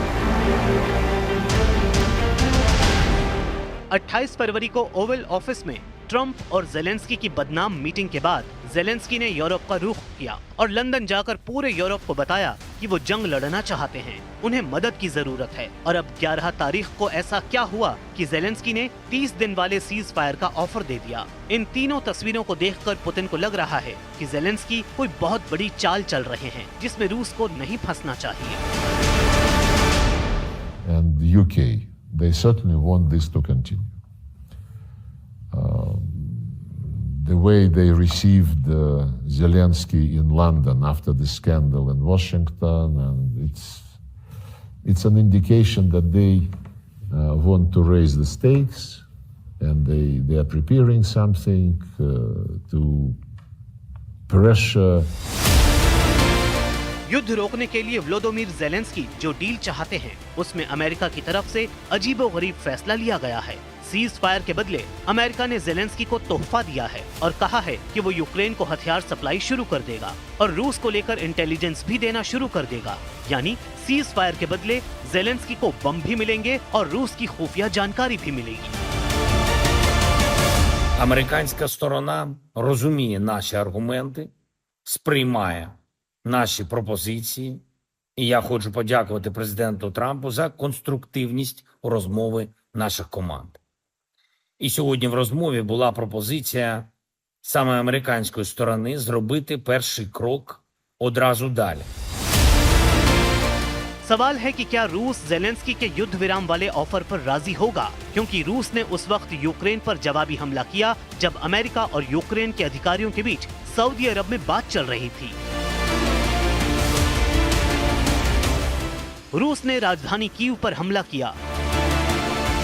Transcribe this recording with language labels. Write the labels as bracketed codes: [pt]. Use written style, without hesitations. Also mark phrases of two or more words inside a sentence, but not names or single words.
[hi] 28 फरवरी को ओवल ऑफिस में ट्रंप और ज़ेलेंस्की की बदनाम मीटिंग के बाद ज़ेलेंस्की ने यूरोप का रुख किया और लंदन जाकर पूरे यूरोप को बताया कि वो जंग लड़ना चाहते हैं, उन्हें मदद की जरूरत है। और अब 11 तारीख को ऐसा क्या हुआ कि ज़ेलेंस्की ने 30 दिन वाले [en] cease fire [hi] का ऑफर दे दिया। इन तीनों तस्वीरों को देखकर पुतिन को लग रहा है कि ज़ेलेंस्की कोई बहुत बड़ी चाल चल रहे हैं, जिसमें रूस को नहीं फंसना चाहिए। [en] And the UK, they certainly want this to continue. The way they received Zelensky in London after the scandal in Washington, and it's an indication that they want to raise the stakes, and they are preparing something to pressure. [hi] युद्ध रोकने के लिए व्लादिमीर ज़ेलेंस्की जो डील चाहते हैं, उसमें अमेरिका की तरफ से अजीबोगरीब फैसला लिया गया है। [en] cease fire [hi] के बदले अमेरिका ने ज़ेलेंस्की को तोहफा दिया है और कहा है कि वो यूक्रेन को हथियार सप्लाई शुरू कर देगा और रूस को लेकर इंटेलिजेंस भी देना शुरू कर देगा। यानी [en] cease fire [hi] के बदले ज़ेलेंस्की को बम भी मिलेंगे और रूस की खुफिया जानकारी भी मिलेगी। [uk] Американська сторона розуміє наші аргументи, сприймає наші пропозиції. І я хочу подякувати президенту Трампу за конструктивність у розмови наших команд. І сьогодні в розмові була пропозиція саме американської сторони зробити перший крок одразу далі. [hi] सवाल है कि क्या रूस ज़ेलेंस्की के युद्ध विराम वाले ऑफर पर राजी होगा, क्योंकि रूस ने उस वक्त यूक्रेन पर जवाबी हमला किया जब अमेरिका और यूक्रेन के अधिकारियों के बीच सऊदी अरब में बात चल रही थी। रूस ने राजधानी कीव पर हमला किया।